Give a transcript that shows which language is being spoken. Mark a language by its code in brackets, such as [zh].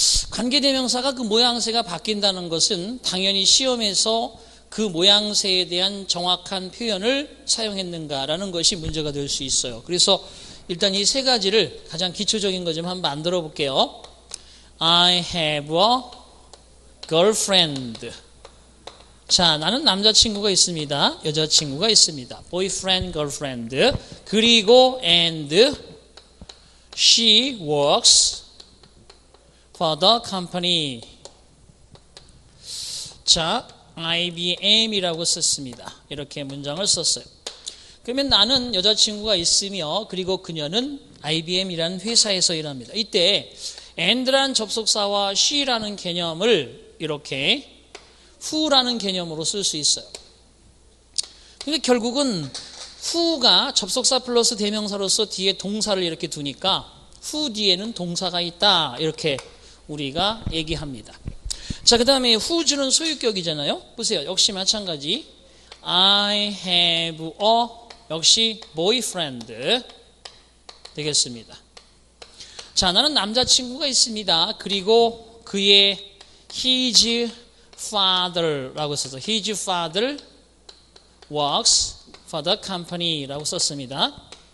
[ko] 관계 대명사가 그 모양새가 바뀐다는 것은 당연히 시험에서 그 모양새에 대한 정확한 표현을 사용했는가라는 것이 문제가 될 수 있어요. 그래서 일단 이 세 가지를 가장 기초적인 거 좀 한번 만들어 볼게요. [en] I have a girlfriend. [ko] 자, 나는 남자친구가 있습니다. 여자친구가 있습니다. boyfriend, girlfriend. 그리고 [en] and she works for the company. [ko] 자, IBM이라고 썼습니다. 이렇게 문장을 썼어요. 그러면 나는 여자친구가 있으며 그리고 그녀는 IBM이라는 회사에서 일합니다. 이때 and라는 접속사와 she라는 개념을 이렇게 who라는 개념으로 쓸 수 있어요. 근데 결국은 who가 접속사 플러스 대명사로서 뒤에 동사를 이렇게 두니까 who 뒤에는 동사가 있다 이렇게 우리가 얘기합니다. 자, 그 다음에 who's 소유격이잖아요. 보세요. 역시 마찬가지. [en] I have a [ko] 역시 [en] boyfriend [ko] 되겠습니다. 자, 나는 남자친구가 있습니다. 그리고 그의 [en] his father라고 [ko] 써서 [en] his father works for the company라고 [ko] 썼습니다.